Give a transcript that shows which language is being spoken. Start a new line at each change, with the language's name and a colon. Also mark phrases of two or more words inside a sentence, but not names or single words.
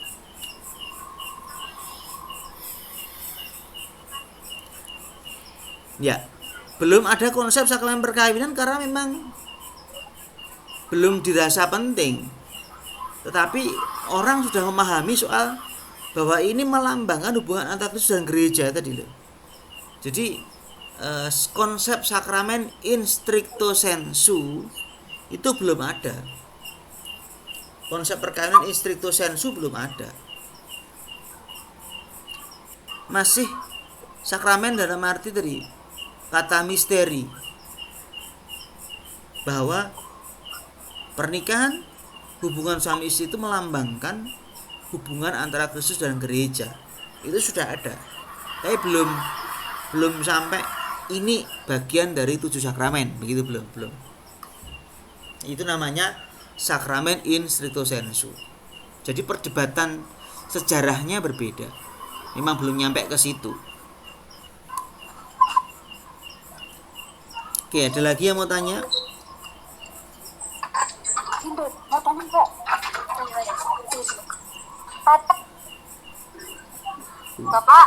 Indonesian: Ya, belum ada konsep sakramen perkawinan karena memang belum dirasa penting. Tetapi orang sudah memahami soal bahwa ini melambangkan hubungan antara Kristus dan gereja tadi loh. Jadi konsep sakramen
Latin: in stricto sensu
Indonesian: itu belum ada. Konsep perkawinan
Latin: in stricto sensu
Indonesian: belum ada. Masih sakramen dalam arti tadi kata misteri bahwa pernikahan hubungan suami istri itu melambangkan hubungan antara Kristus dan gereja. Itu sudah ada. Tapi belum sampai ini bagian dari 7 sakramen, begitu belum. Itu namanya sakramen
Latin: in stricto sensu.
Indonesian: Jadi perdebatan sejarahnya berbeda. Memang belum nyampe ke situ. Oke, ada lagi yang mau tanya? Mau tanya kok. Bapak,